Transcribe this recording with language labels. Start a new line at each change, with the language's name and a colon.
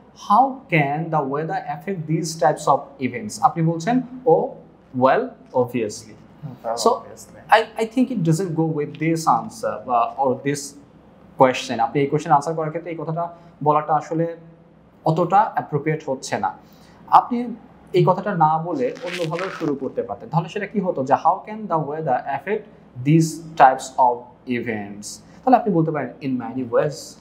English: How can the weather affect this types of events.
Bangla: আপনি বলছেন
English: Oh well obviously. So I think it doesn't go with this answer or this question.
Bangla: আপনি এই question answer করার ক্ষেত্রে এই কথাটা বলাটা আসলে অতটা অ্যাপ্রোপ্রিয়েট হচ্ছে না। আপনি এই কথাটা না বলে অন্যভাবে শুরু করতে পারতেন। তাহলে সেটা কি হতো যে
English: How can the weather affect this types of events.
Bangla: তাহলে আপনি বলতে পারেন
English: In many ways.